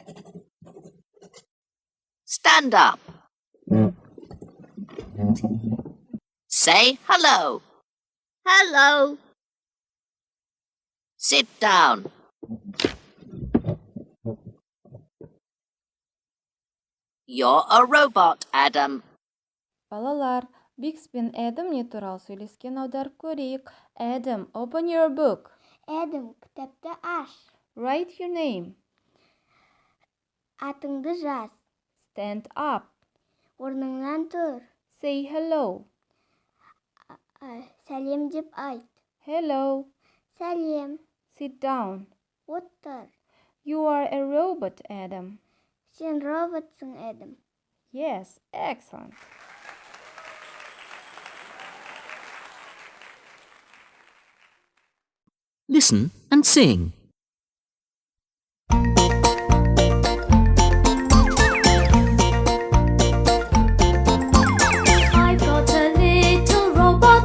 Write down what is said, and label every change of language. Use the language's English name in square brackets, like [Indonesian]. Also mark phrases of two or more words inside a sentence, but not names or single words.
[English] Stand up. Say hello. Hello. Sit down. You're a robot, Adam. [Kazakh] Балалар, Бикс пен Эдам не туралы сөйлескен аударып көрейік. [English] Adam, open your book. [Kazakh] Эдам, кітапты аш. [English] Write your name. [Kazakh] Атыңды жаз. [English] Stand up. [Kazakh] Орныңнан тұр. [English] Say hello. [Kazakh] Сәлем деп айт. [English] Hello. [Kazakh] Сәлем. [English] Sit down. [Kazakh] Отыр. [English] You are a robot, Adam. [Kazakh] Сен роботсың, Эдам. [English] Yes, excellent. Listen and sing. I've got a little robot.